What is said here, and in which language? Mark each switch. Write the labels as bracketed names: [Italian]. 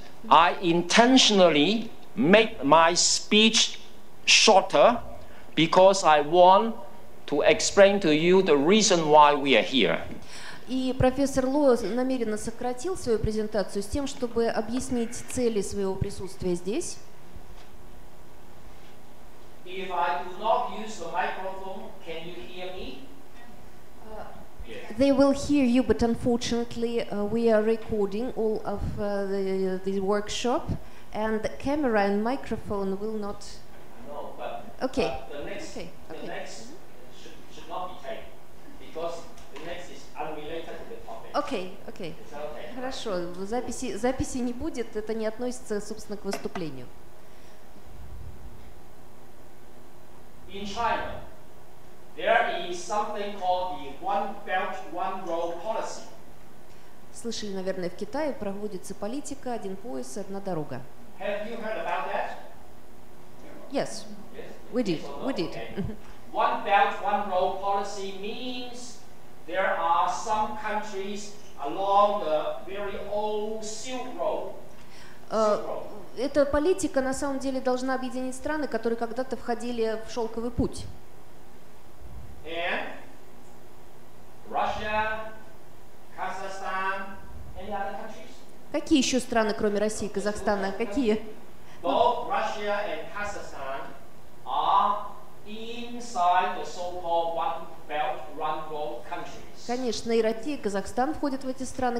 [English] I intentionally make my speech shorter because I want to explain to you the reason why we are here. [Russian] И профессор Ло намеренно сократил свою презентацию с тем, чтобы объяснить цели своего присутствия здесь. [English] If I do not use the microphone, can you hear me? They will hear you, but unfortunately we are recording all of the workshop, and the camera and microphone will not. No, but Okay. the next should not be taken because the next is unrelated to the topic. [Russian] Окей. Хорошо, записи не будет, это не относится, собственно, к выступлению. [English] In China, there is something called the One Belt, One Road policy. [Russian] Слышали, наверное, в Китае проводится политика «один пояс, одна дорога». [English] Have you heard about that? Yes, we did. Okay. One Belt, One Road policy means there are some countries along the very old Silk Road. [Russian] Эта политика на самом деле должна объединить страны, которые когда-то входили в шелковый путь. [English] And Russia, Kazakhstan, any other countries? [Russian] Какие еще страны, кроме России и Казахстана? Какие? [English] Both Russia and Kazakhstan are inside the so-called One Belt, One Road countries. [Russian] Конечно, и Россия, и Казахстан входят в эти страны.